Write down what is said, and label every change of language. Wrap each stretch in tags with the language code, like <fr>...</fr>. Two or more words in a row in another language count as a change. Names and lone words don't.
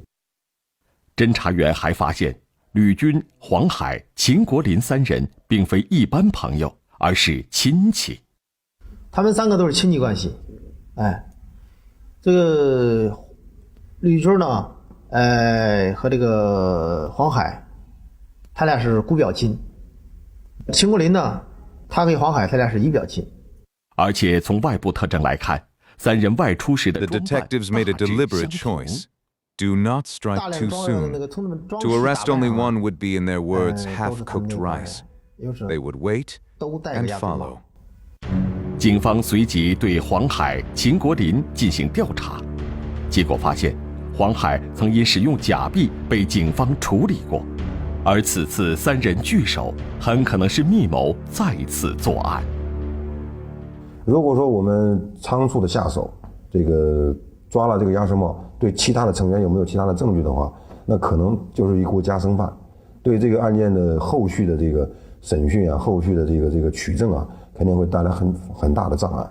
<zh>偵查員還發現，呂軍、黃海、秦國林3人並非一般朋友，而是親戚。他們3個都是親戚關係。這個呂軍呢，和這個黃海，他倆是姑表親。秦國林呢， 他跟黄海他俩是一表亲。而且从外部特徵來看，三人外出時的</zh> <en>The detectives made a deliberate choice. Do not strike too soon. To arrest only one would be, in their words, half-cooked rice. They would wait and follow.</en> <zh>警方随即对黄海、秦国林进行調查，結果發現黃海曾因使用假幣被警方處理過，而此次三人聚首，很可能是密謀再次作案。如果說我們倉促的下手，這個抓了這個鴨舌帽，對其他的成員有沒有其他的證據的話，那可能就是一鍋加生飯，對這個案件的後續的這個審訊啊，後續的這個取證啊，肯定會帶來很大的障礙。</zh>